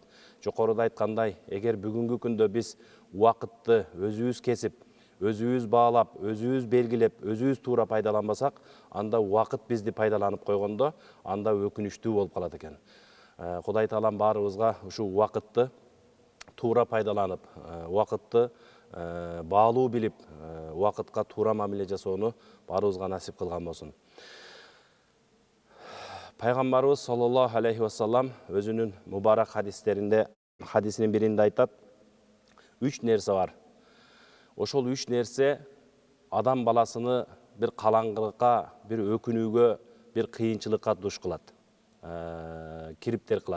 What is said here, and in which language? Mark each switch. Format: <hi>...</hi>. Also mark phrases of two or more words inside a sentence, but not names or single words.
<ky>Жокоруда айткандай, эгер бүгүнкү күндө биз убакытты өзүбүз кесип, өзүбүз баалап, өзүбүз белгилеп, өзүбүз туура пайдаланбасак, анда убакыт бизди пайдаланып койгондо, анда өкүнүчтүү болуп калат экен. Кудай таалам баарыбызга ушул убакытты туура пайдаланып, убакытты баалуу билип, убакытка туура мамиле жасоону баарыбызга насип кылган болсун. Пайгамбарыбыз</ky> <ar>صلى الله عليه وسلم</ar> <ky>өзүнүн мубарак хадисинин биринде айтат: 3 нерсе бар. Ошол 3 нерсе адам баласыны бир калаңгылыкка, бир өкүнүүгө, бир кыйынчылыкка душ кылат, кириптер кылат.</ky>